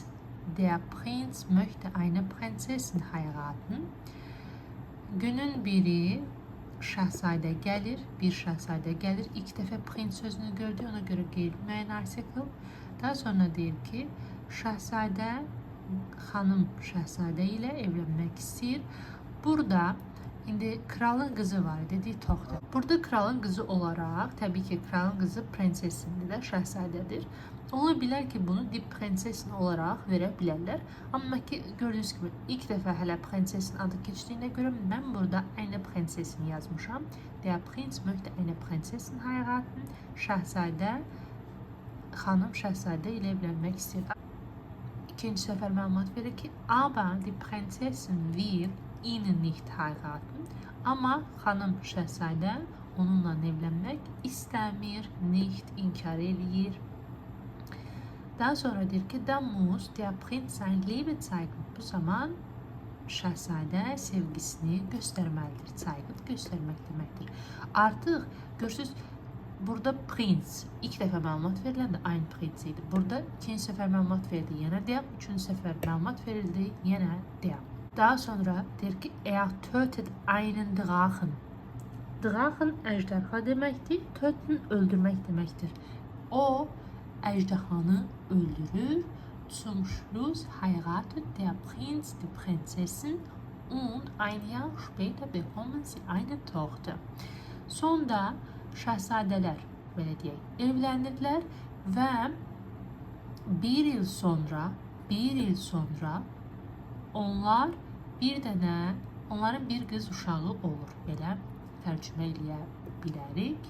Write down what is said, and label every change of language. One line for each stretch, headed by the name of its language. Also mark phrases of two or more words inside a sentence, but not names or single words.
German: Der Prinz möchte eine Prinzessin heiraten.
Azerbaijani: Günün biri şahzadə gəlir, bir şahzadə gəlir. İlk dəfə prinz sözünü gördü, ona görə qeyri-müəyyən artikl. Daha sonra deyir ki şahzadə xanım şahzadə ilə evlənmək istəyir. Burada indi kralın qızı var idi, Ditoxdur. Burada kralın qızı olaraq, təbii ki kralın qızı prinsesindir də, şahzadədir. Ola bilər ki bunu
German: die prinsesin
Azerbaijani: olaraq verə bilərlər. Amma ki gördüyünüz kimi ilk dəfə hələ prinsesin adı keçdiyinə görə mən burada
German: eine prinsesin
Azerbaijani: yazmışam.
German: Der Prinz möchte eine Prinzessin heiraten.
Azerbaijani: Şahzadə xanım şahzadə ilə evlənmək istəyir. İkinci səfər məlumat verir ki
German: aber die Prinzessin will ihn nicht heiraten.
Azerbaijani: Ama xanım şəhzadə onunla evlənmək istəmir, nicht inkar eləyir. Daha sonra deyir ki,
German: da muss der Prinz sein Liebe zeigen.
Azerbaijani: Bu zaman şəhzadə sevgisini göstərməlidir. Zeigen göstərmək deməkdir. Artıq görürsüz, burada Prinz ilk dəfə məlumat veriləndə
German: Ein Prinz
Azerbaijani: idi. Burada ikinci səfər məlumat verdi, yenə deyəm. Üçüncü səfər məlumat verildi, yenə deyəm. Daha sonra deyir ki,
German: er tötet einen Drachen.
Azerbaijani: Drachen ejderha deməkdir, töten öldürmək deməkdir. O ejderhanı öldürür.
German: Zum Schluss heiratet der Prinz die Prinzessin und ein Jahr später bekommen sie eine Tochter.
Azerbaijani: Sonda şəhzadələr, belə deyək, evlənirlər və bir il sonra onlar onların bir qız uşağı olur, belə tərcümə eləyə bilərik.